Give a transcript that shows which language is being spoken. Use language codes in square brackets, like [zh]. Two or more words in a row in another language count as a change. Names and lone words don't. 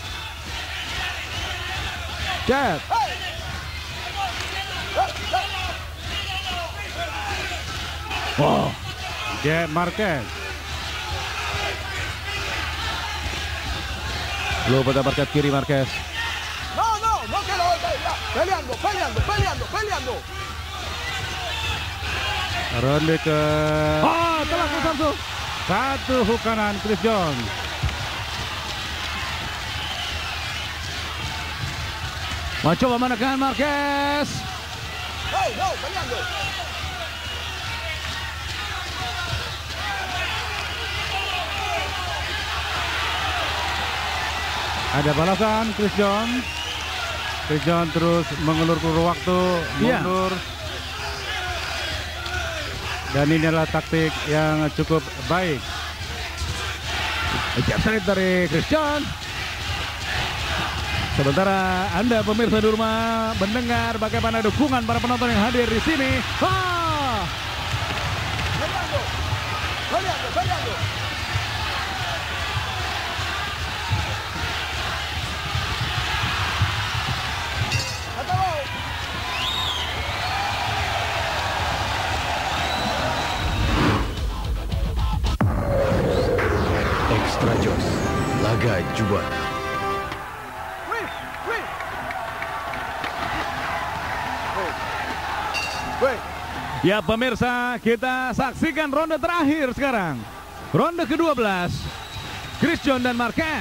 [id] Chat. Wow. Jab Marquez. Luput uppercut kiri Marquez. [es] No que lo golpee. Peleando. [id] Ronde ke Telah Bung Samsul. 1 hook kanan Chris John. Mencoba menekan Marquez. [es] Hey, no, peleando. [id] Ada balasan Chris John. Chris John terus mengulur-ulur waktu, Iya. mundur. Dan ini adalah taktik yang cukup baik. [en] Jab straight [id] dari Chris John. Sementara Anda pemirsa di rumah mendengar bagaimana dukungan para penonton yang hadir di sini. [es] Peleando. Acabó. [id] Extra Jos, laga Jubat. Ya pemirsa, kita saksikan ronde terakhir sekarang. Ronde ke-12. Christian dan Marquez.